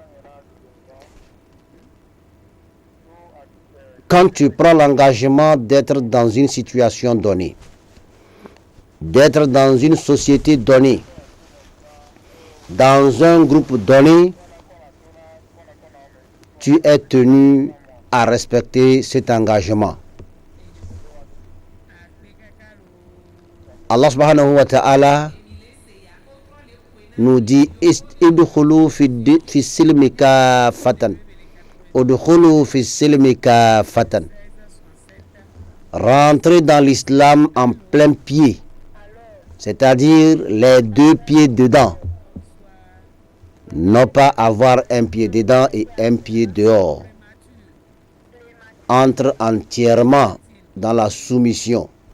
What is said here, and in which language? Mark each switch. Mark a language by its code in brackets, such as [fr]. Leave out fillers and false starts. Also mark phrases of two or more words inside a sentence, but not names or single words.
[fr] Quand tu prends l'engagement d'être dans une situation donnée, d'être dans une société donnée, dans un groupe donné, tu es tenu à respecter cet engagement. [ar] الله سبحانه وتعالى [fr] nous dit [ar] ادخلوا في السلم كافة. ادخلوا في السلم كافة. [fr] Rentrez dans l'islam en plein pied, c'est-à-dire les deux pieds dedans. Non pas avoir un pied dedans et un pied dehors. Entre entièrement dans la soumission.